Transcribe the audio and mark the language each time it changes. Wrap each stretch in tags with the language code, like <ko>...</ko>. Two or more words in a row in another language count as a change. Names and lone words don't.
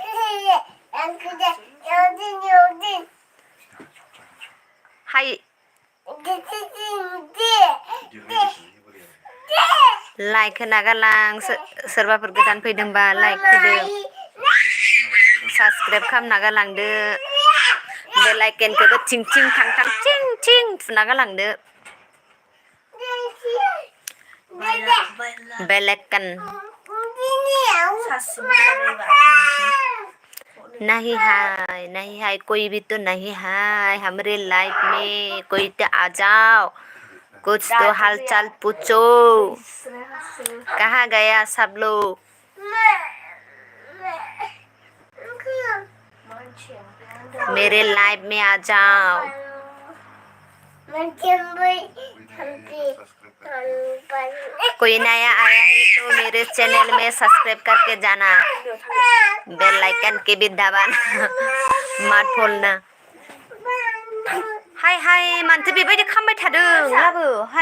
<brx>हाय लाइक होना गालां सोरबाफोर गोदान फैदोंबा लाइक होदो साबसक्राइब खालामना गालांदो बेल आइकनखौबो थिं थिं थां थां थिं थिं थुना गालांदो</brx> <en>bell icon</en> <hi>नहीं हाय कोई भी तो नहीं है हमारे लाइफ में कोई तो आ जाओ कुछ तो हालचाल पूछो कहाँ गया सब लोग मेरे लाइफ में आ जाओ कोई नया आया है तो मेरे चैनल में सब्सक्राइब करके जाना</hi> <en>bell icon</en> <hi>के भी दबाना मत भूलना हाय हाय</hi> <brx>मानोथो बेबायदि खालामबाय थादों लाबो</brx> <hi>हाय</hi>